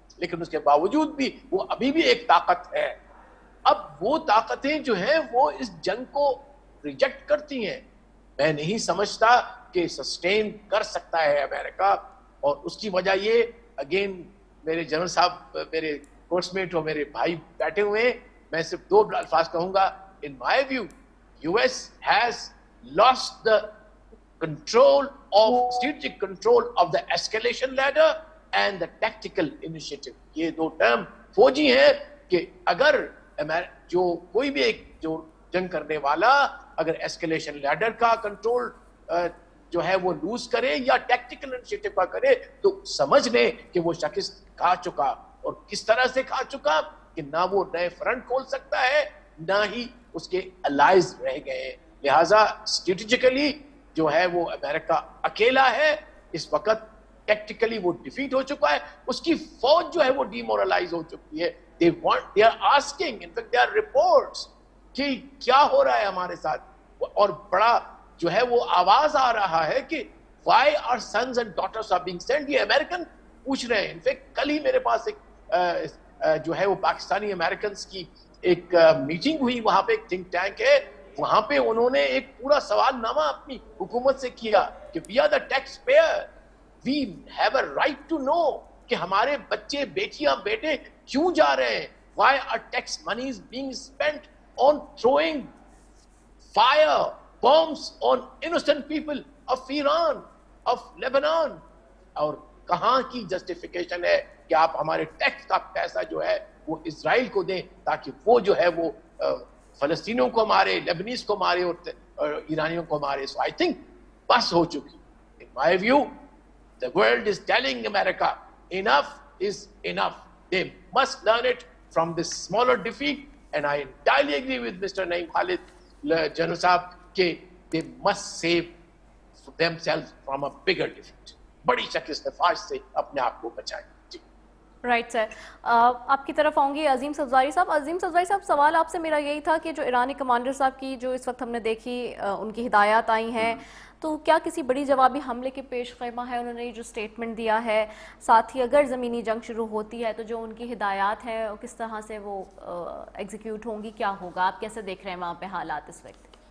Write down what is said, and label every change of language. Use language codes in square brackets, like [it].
[ur] لیکن اس کے باوجود بھی وہ ابھی بھی ایک طاقت ہے. اب وہ طاقتیں جو ہیں وہ اس جنگ کو ریجیکٹ کرتی ہیں. میں نہیں سمجھتا کہ سسٹین کر سکتا ہے امریکہ, اور اس کی وجہ یہ, اگین میرے جنرل صاحب میرے کورس میٹ اور میرے بھائی بیٹھے ہوئے ہیں, میں صرف 2 الفاظ کہوں گا. [en] In my view U S has lost the control of strategic control of the escalation ladder and the tactical initiative. [ur] یہ 2 ٹرم فوجی ہیں کہ اگر جو کوئی بھی ایک جو جنگ کرنے والا اگر ایسکیلیشن لیڈر کا کنٹرول جو ہے وہ لوز کرے یا ٹیکٹیکل انیشیٹو کا کرے تو سمجھ لیں کہ وہ شکست کھا چکا. اور کس طرح سے کھا چکا کہ نہ وہ نئے فرنٹ کھول سکتا ہے, نہ ہی اس کے الائز رہ گئے. لہٰذا اسٹریٹجیکلی جو ہے وہ امریکہ اکیلا ہے اس وقت. ٹیکٹیکلی وہ ڈیفیٹ ہو چکا ہے, اس کی فوج جو ہے وہ ڈی مورلائز ہو چکی ہے. [en] they are asking, in fact they are reports [ur] کہ کیا ہو رہا ہے ہمارے ساتھ. اور بڑا جو ہے وہ آواز آ رہا ہے کہ [en] why our sons and daughters are being sent. [ur] یہ امریکن پوچھ رہے ہیں. انفیکٹ کل ہی میرے پاس ایک جو ہے وہ پاکستانی امریکنز کی ایک میٹنگ ہوئی, وہاں پہ ایک تھنک ٹینک ہے, وہاں پہ انہوں نے ایک پورا سوال نامہ اپنی حکومت سے کیا کہ [en] we are the taxpayer, we have a right to know [ur] کہ ہمارے بچے بیٹیاں بیٹے کیوں جا رہے ہیں. [en] why are tax money is being spent on throwing fire bombs on innocent people of Iran, of Lebanon. [ur] اور کہاں کی جسٹیفیکیشن ہے کہ آپ ہمارے ٹیکس کا پیسہ جو ہے وہ اسرائیل کو دیں تاکہ وہ جو ہے وہ فلسطینیوں کو مارے, لیبنیز کو مارے اور ایرانیوں کو مارے. [en] So I think [ur] بس ہو چکی. [en] In my view, the world is telling America enough is enough. They must learn it from this smaller defeat, and I entirely agree with Mr. Naeem Khalid, General Saab, کہ they must save themselves from a bigger defeat. [ur] بڑی شکست فاش سے اپنے آپ کو بچائیں. Right sir, آپ کی طرف آؤں گی عظیم صفزاری صاحب. عظیم صفزاری صاحب، سوال آپ سے میرا یہی تھا کہ جو ایرانی کمانڈر صاحب کی جو اس وقت ہم نے دیکھی ان کی ہدایات آئی ہیں، تو کیا کسی بڑی جوابی حملے کے پیش خیمہ ہے؟ انہوں نے جو سٹیٹمنٹ دیا ہے، ساتھ ہی اگر زمینی جنگ شروع ہوتی ہے تو جو ان کی ہدایات ہیں کس طرح سے وہ ایگزیکیوٹ ہوں گی، کیا ہوگا؟ آپ کیسے دیکھ رہے ہیں وہاں پہ حالات اس وقت؟